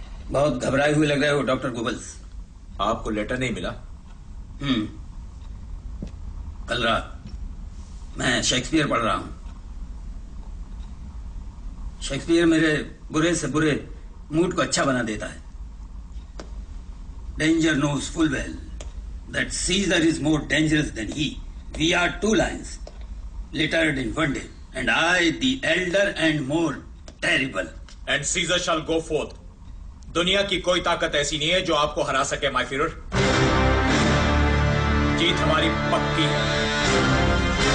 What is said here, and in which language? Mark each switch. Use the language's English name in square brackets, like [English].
[Hindi] बहुत घबराए हुए लग रहे हो डॉक्टर गोबल्स। आपको लेटर नहीं मिला? कल रात मैं शेक्सपियर पढ़ रहा हूं। शेक्सपियर मेरे बुरे से बुरे मूड को अच्छा बना देता है। [English] Danger knows full well that Caesar is more dangerous than he. We are 2 lions, littered in one day, and I, the elder and more terrible. And Caesar shall go forth. [Hindi] दुनिया की कोई ताकत ऐसी नहीं है जो आपको हरा सके माय फ्यूरर। जीत हमारी पक्की है।